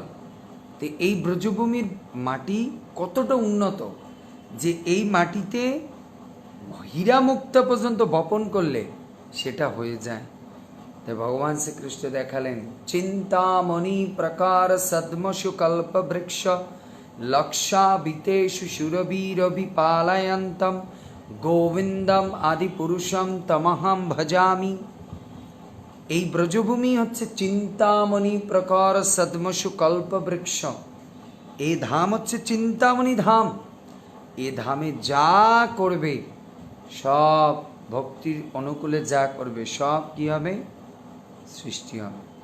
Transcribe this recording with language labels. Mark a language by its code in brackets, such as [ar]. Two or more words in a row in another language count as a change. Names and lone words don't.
[bn] তো এই ব্রজভূমির মাটি কতটা উন্নত যে এই মাটিতে হীরা মুক্তা পর্যন্ত বপন করলে সেটা হয়ে যায়। তাই ভগবান শ্রীকৃষ্ণ দেখালেন, [sa] চিন্তামণি প্রকার সদ্মসু কল্প বৃক্ষ লক্ষাবিতেষু সুরবীরবিপালয়ন্তম গোবিন্দম আদি পুরুষম তমহম ভজামি। [bn] এই ব্রজভূমি হচ্ছে [sa] চিন্তামণি প্রকার সদ্মসু কল্প বৃক্ষ। [bn] এই ধাম হচ্ছে চিন্তামণি ধাম। এ ধামে যা করবে সব ভক্তির অনুকূলে যা করবে সব কি হবে, সৃষ্টি হবে।